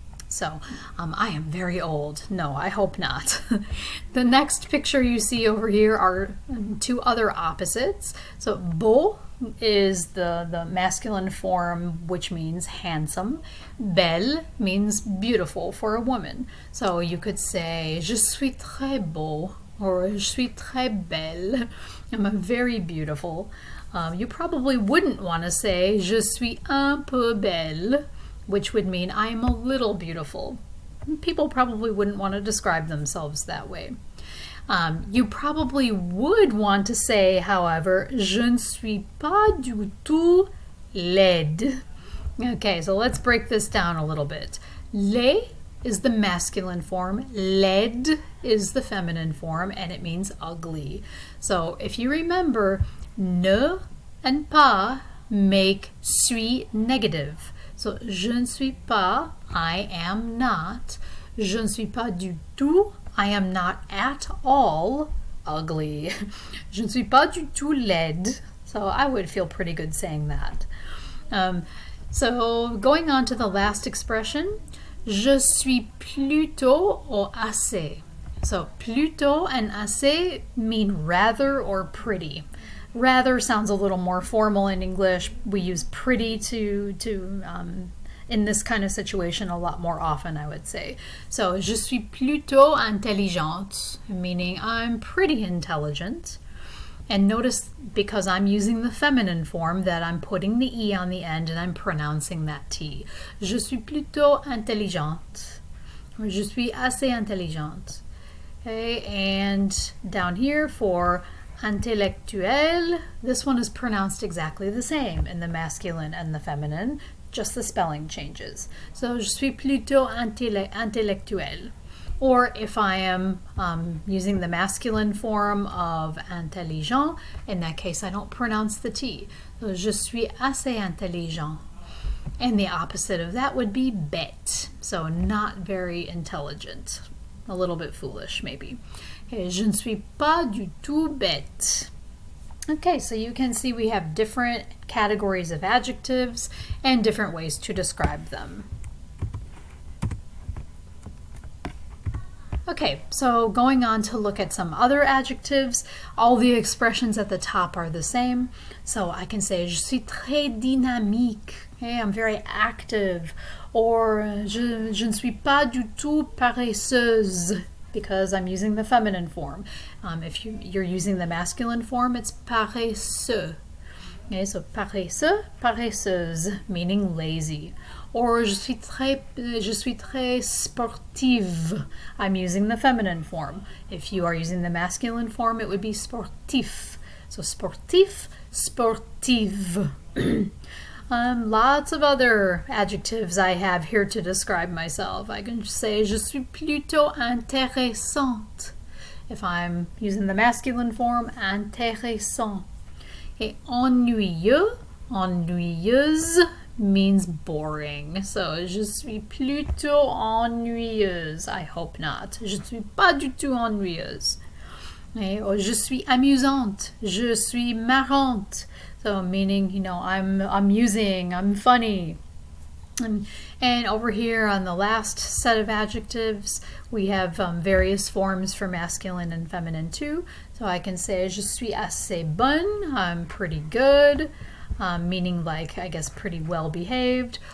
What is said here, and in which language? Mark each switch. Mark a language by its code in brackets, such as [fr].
[en] So I am very old. No, I hope not. The next picture you see over here are two other opposites. So beau is the masculine form, which means handsome. Belle means beautiful for a woman. So you could say [fr] je suis très beau or je suis très belle. [en] I'm very beautiful. You probably wouldn't want to say [fr] je suis un peu belle, [en] which would mean I am a little beautiful. People probably wouldn't want to describe themselves that way. You probably would want to say, however, [fr] je ne suis pas du tout laide. [en] Okay, so let's break this down a little bit. Laid is the masculine form, laide is the feminine form, and it means ugly. So if you remember, ne and pas make suis negative. [fr] So, je ne suis pas, [en] I am not. [fr] Je ne suis pas du tout, [en] I am not at all ugly. [fr] Je ne suis pas du tout laide. [en] So I would feel pretty good saying that. So going on to the last expression, [fr] je suis plutôt ou assez. [en] So plutôt and assez mean rather or pretty. Rather sounds a little more formal in English. We use pretty to in this kind of situation a lot more often, I would say. So, [fr] je suis plutôt intelligente, [en] meaning I'm pretty intelligent. And notice, because I'm using the feminine form, that I'm putting the E on the end and I'm pronouncing that T. [fr] Je suis plutôt intelligente. Or je suis assez intelligente. [en] Okay, and down here for intellectuel, this one is pronounced exactly the same in the masculine and the feminine, just the spelling changes. [fr] So, je suis plutôt intellectuel. [en] Or if I am using the masculine form of intelligent, in that case I don't pronounce the T. [fr] So, je suis assez intelligent. [en] And the opposite of that would be bête. So, not very intelligent. A little bit foolish, maybe. [fr] Okay, je ne suis pas du tout bête. [en] Okay, so you can see we have different categories of adjectives and different ways to describe them. Okay, so going on to look at some other adjectives, all the expressions at the top are the same. So I can say, [fr] je suis très dynamique. [en] Okay, I'm very active. Or, [fr] je ne suis pas du tout paresseuse, [en] because I'm using the feminine form. If you're using the masculine form, it's paresseux. Okay, so paresseux, paresseuse, meaning lazy. [fr] Or je suis très sportive. [en] I'm using the feminine form. If you are using the masculine form, it would be sportif. So sportif, sportive. Lots of other adjectives I have here to describe myself. I can say [fr] je suis plutôt intéressante. [en] If I'm using the masculine form, intéressant. Okay, ennuyeux, ennuyeuse means boring. [fr] So, je suis plutôt ennuyeuse. [en] I hope not. [fr] Je suis pas du tout ennuyeuse. Okay, or je suis amusante. Je suis marrante. [en] So, meaning, you know, I'm amusing, I'm funny. And over here on the last set of adjectives, we have various forms for masculine and feminine too. So I can say, [fr] je suis assez bonne, [en] I'm pretty good, meaning like, I guess, pretty well behaved.